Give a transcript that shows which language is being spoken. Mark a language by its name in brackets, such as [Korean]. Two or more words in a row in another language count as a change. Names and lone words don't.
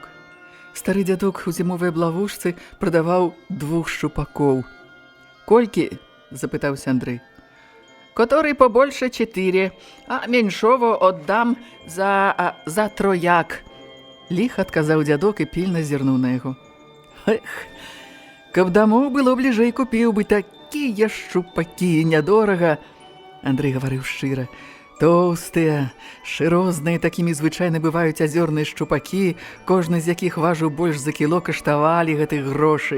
[Belarusian] Стары дзядок у зімовай блавушцы прадаваў 2 шчупакоў. «Колькі?» – запытаўся Андрэй. [Russian] «Который побольше 4, а меньшого отдам за трояк», [Belarusian] – ліха адказаў дзядок і пільна зірнуў на яго. «Эх, каб дамоў было бліжэй, купіў бы такія шчупакі нядорага», – Андрэй гаварыў шчыра. Тоўстыя, шырозныя, такімі звычайна бываюць азёрныя шчупакі, кожны з якіх важыў больш за кіло, каштавалі гэтых грошай.